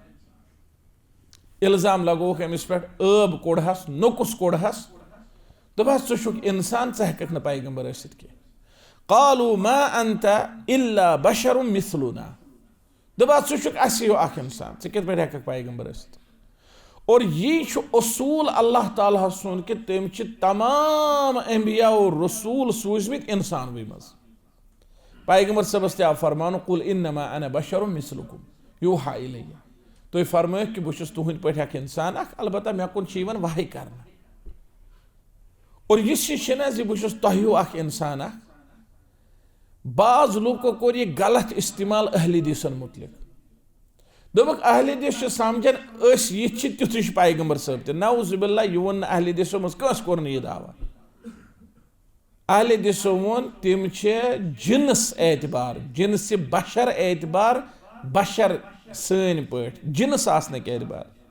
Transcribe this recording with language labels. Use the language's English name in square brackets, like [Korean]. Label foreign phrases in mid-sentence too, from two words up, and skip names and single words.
[Kashmiri] इल्जाम लगोक अमिस पे अब कोड़हस नुकुस कोड़हस दोपस चुक इंसान च हेकख न पैगंबर ऐसित कि [Arabic] قالوا ما أنت إلا بشر مثلنا [Kashmiri] दोपस चुक अस हियो अख इंसान च कित पे हेकख पैगंबर ऐसित। और ये उसूल अल्लाह ताला सुन कि तम तमाम अंबिया और रसूल सूजमित इंसान मज। पैगंबर सबस ते फरमान [Arabic] قل إنما أنا بشر مثلكم يوحى إلي [Kashmiri] तुम फरमायो कि बह तुहद पे इंसान अलबत्ता मे कुन वही कर। और यह बह तह इंसान बाज लूको कोर यह गलत इस्तेमाल अहल हदीसन मुतलिक दोपक अहल हदीस समझन यह तुथ पैगंबर साहब ते नऊजुबिल्लाह यह वो अहल हदीसो मज कस कोर यह दावा। अहल हदीसो वोन तिम जिनस एतबार जिनस बशर एतबार बशर सन पट जिनस आसने के एतबार